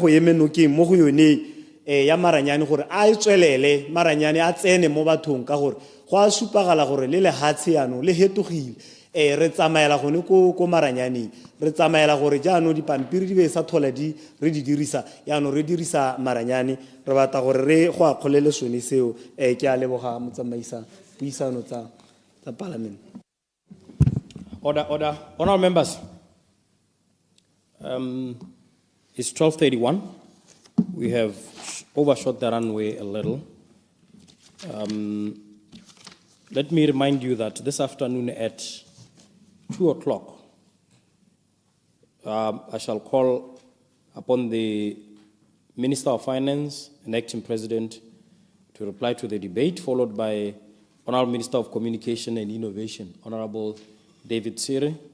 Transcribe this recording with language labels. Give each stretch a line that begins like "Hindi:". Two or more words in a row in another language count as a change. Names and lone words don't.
Tswana: go eme nokeng mo go yone ya maranyane gore a itswelele maranyane a tsene mo bathong ka gore go a supagala gore le lehatshe yaanong le hetogile re tsamaela gone ko maranyaneng re tsamaela gore jaanong dipampiri di be sa tlhole re di dirisa yaanong re dirisa maranyane re batla gore re go akgolele sone seo ke a leboga motsamaisa puisano tsa parliament.
English: Order. Honourable members, it's 12:31. We have overshot the runway a little. Let me remind you that this afternoon at 2 o'clock, I shall call upon the Minister of Finance and Acting President to reply to the debate, followed by Honourable Minister of Communication and Innovation, Honourable David Siri.